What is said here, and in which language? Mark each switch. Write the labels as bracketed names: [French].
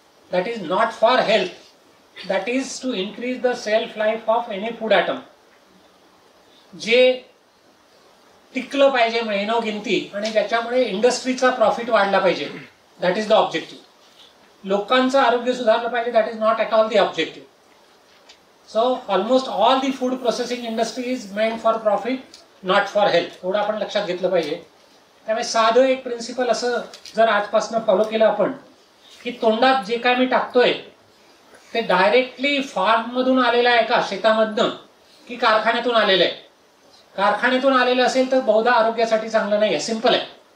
[English] That is not for health. That is to increase the self life of any food item. [Marathi] जे टिकलं पाहिजे महिनोगिनती आणि ज्याच्यामुळे इंडस्ट्रीचा profit वाढला पाहिजे. [English] That is the objective. [Marathi] लोकांचं आरोग्य सुधारलं पाहिजे. [English] That is not at all the objective. So almost all the food processing industry is meant for profit, not for health. [Marathi] एवढं आपण लक्षात घेतलं पाहिजे. त्यामुळे साधं एक प्रिन्सिपल असं जर आजपासून फॉलो केलं आपण, की तोंडात जे काय मी टाकतोय ते डायरेक्टली फार्म मधून आलेलं आहे का, शेतामधनं, की कारखान्यातून आलेलं आहे? कारखान्यातून आलेलं असेल तर बहुधा आरोग्यासाठी चांगलं नाही आहे. सिंपल आहे.